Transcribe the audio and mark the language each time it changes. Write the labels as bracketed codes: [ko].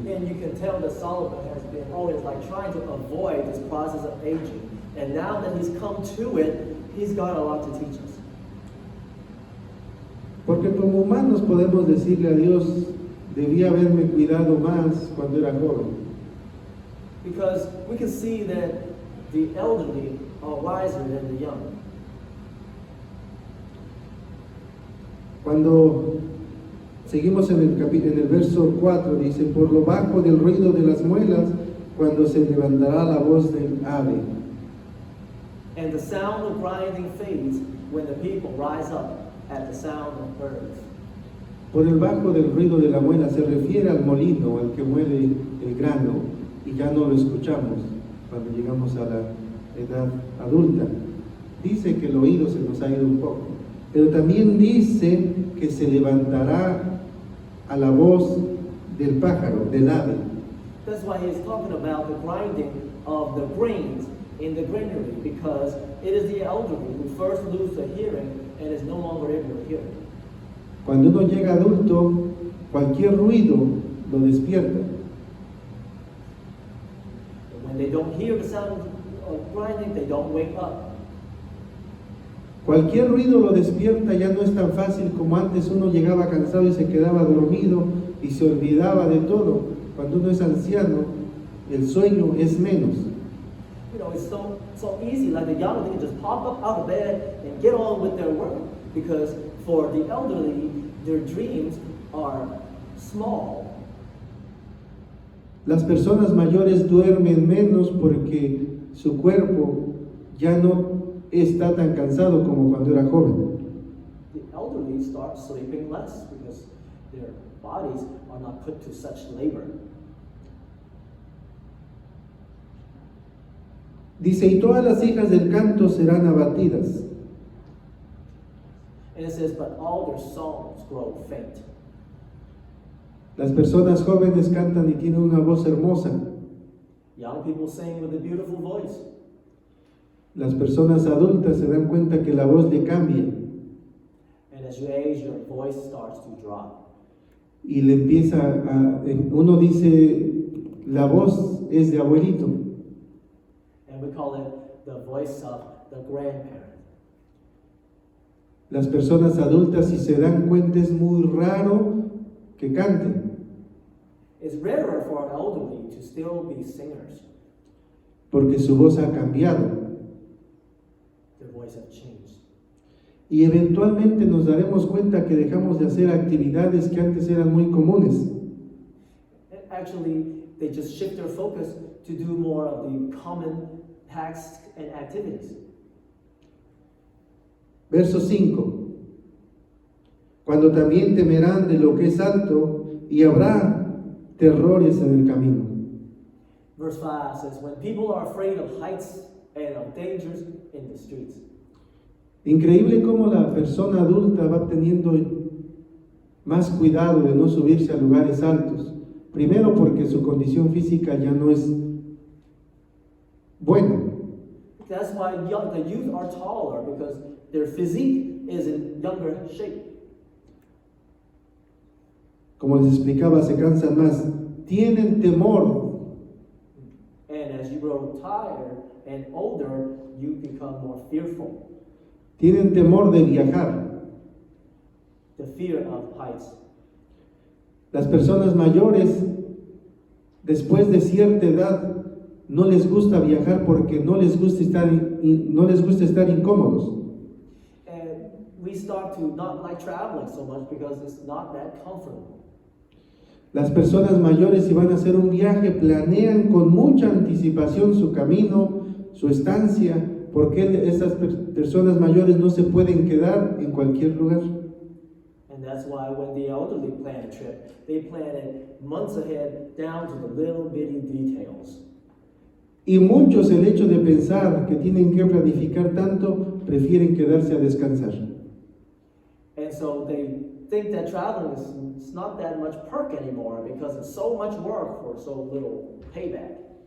[en] and you can tell that Solomon has been always like trying to avoid this process of aging. And now that he's come to it, he's got a lot to teach us. [es] Porque como humanos podemos decirle a Dios, debí haberme cuidado más cuando era joven. [en] Because we can see that the elderly are wiser than the young. [es] Cuando seguimos en el verso 4, dice, por lo bajo del ruido de las muelas, cuando se levantará la voz del ave. [en] And the sound of grinding fades when the people rise up at the sound of birds. [es] Por el bajo del ruido de la muela se refiere al molino, al que muele el grano, y ya no lo escuchamos cuando llegamos a la edad adulta. Dice que el oído se nos ha ido un poco, pero también dice que se levantará a la voz del pájaro, del ave. [en] That's why he's talking about the grinding of the grains in the granary, because it is the elderly who first lose the hearing and is no longer able to hear. [es] Cuando uno llega adulto, cualquier ruido lo despierta. [en] And when they don't hear the sound of grinding, they don't wake up. [es] Cualquier ruido lo despierta, ya no es tan fácil como antes. Uno llegaba cansado y se quedaba dormido y se olvidaba de todo. Cuando uno es anciano, el sueño es menos. [en] You know, it's so easy, like the young, they can just pop up out of bed and get on with their work. Because for the elderly, their dreams are small. [es] Las personas mayores duermen menos porque su cuerpo ya no está tan cansado como cuando era joven. [en] The elderly start sleeping less because their bodies are not put to such labor. [es] Dice, y todas las hijas del canto serán abatidas. [en] And it says, but all their songs grow faint. [es] Las personas jóvenes cantan y tienen una voz hermosa. [en] Young people sing with a beautiful voice. [es] Las personas adultas se dan cuenta que la voz le cambia [en] And as you age, your voice starts to drop. [es] y le empieza uno dice, la voz es de abuelito. [en] And we call it the voice of the grandparent. [es] Las personas adultas, si se dan cuenta, es muy raro que canten. [en] It's rarer for an elderly to still be singers. [es] porque su voz ha cambiado. [en] Their voice have changed. [es] Y eventualmente nos daremos cuenta que dejamos de hacer actividades que antes eran muy comunes. [en] And actually, they just shift their focus to do more of the common tasks and activities. [es] Verso 5. Cuando también temerán de lo que es alto y habrá terrores en el camino. [en] Verse 5 says, when people are afraid of heights and of dangers in the streets. [es] Increíble cómo la persona adulta va teniendo más cuidado de no subirse a lugares altos. Primero porque su condición física ya no es buena. [en] That's why the youth are taller, because their physique is in younger shape. [es] Como les explicaba, se cansan más. Tienen temor. [en] And as you grow tired and older, you become more fearful. [es] Tienen temor de viajar. [en] The fear of heights. [es] Las personas mayores, después de cierta edad, no les gusta viajar porque no les gusta estar incómodos. [en] And we start to not like traveling so much because it's not that comfortable. [es] Las personas mayores, si van a hacer un viaje, planean con mucha anticipación su camino, su estancia, porque esas personas mayores no se pueden quedar en cualquier lugar. [en] And that's why when the elderly plan a trip, they plan it months ahead down to the little bitty details. [es] Y muchos, el hecho de pensar que tienen que planificar tanto, prefieren quedarse a descansar. [en] And so they think that traveling is not that much perk anymore because it's so much work for so little payback.